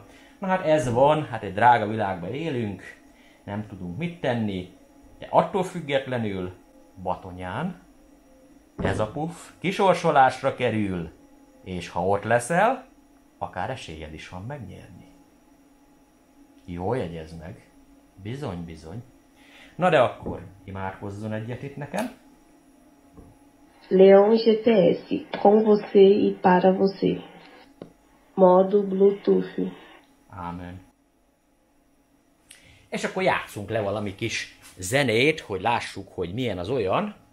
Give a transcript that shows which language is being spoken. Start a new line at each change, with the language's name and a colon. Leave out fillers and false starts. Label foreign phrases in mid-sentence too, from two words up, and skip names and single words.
Hungarian: Na hát ez van, hát egy drága világban élünk, nem tudunk mit tenni, de attól függetlenül Batonyán ez a puff kisorsolásra kerül, és ha ott leszel, akár esélyed is van megnyerni. Jól jegyezd meg, bizony, bizony. Na de akkor imádkozzon egyet itt nekem.
Portuguese: Leon GPS, com você e para você. Modo Bluetooth.
Hungarian: Ámen. És akkor játszunk le valami kis zenét, hogy lássuk, hogy milyen az olyan.